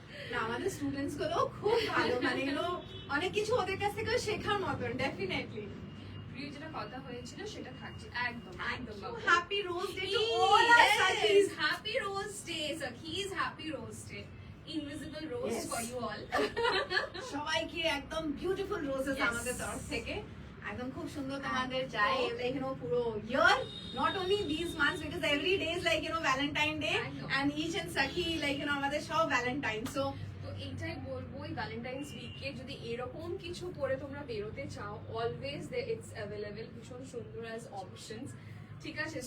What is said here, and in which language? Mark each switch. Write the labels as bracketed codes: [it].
[bn] না আমাদের স্টুডেন্টস গুলো খুব ভালো, মানে এগুলো অনেক কিছু ওদের কাছ থেকে শেখার মতন ডেফিনেটলি। প্রিয় যেটা কথা হয়েছিল সেটা থাকছে একদম একদম। [en] Happy rose day to Please, all us Sakhis. happy rose day, Sakhi's happy rose day. Invisible rose Yes. for you all. [bn] সবাইকে একদম বিউটিফুল রোজেস [en] Yes. [bn] আমাদের তরফ থেকে, একদম খুব সুন্দর তোমাদের চাই লাইক পুরো ইয়ার, [en] not only this months, because every day is like Valentine day [bn] একদম। And each and Psaki like আমাদের সব ভ্যালেন্টাইন। [en] so [bn] তো এইটাই বলবো, এই ভ্যালেন্টাইন্স উইকে যদি এরকম কিছু পরে তোমরা বেরোতে চাও, [en] always it's available, [bn] ভীষণ সুন্দর অ্যাজ অপশনস, ঠিক আছে।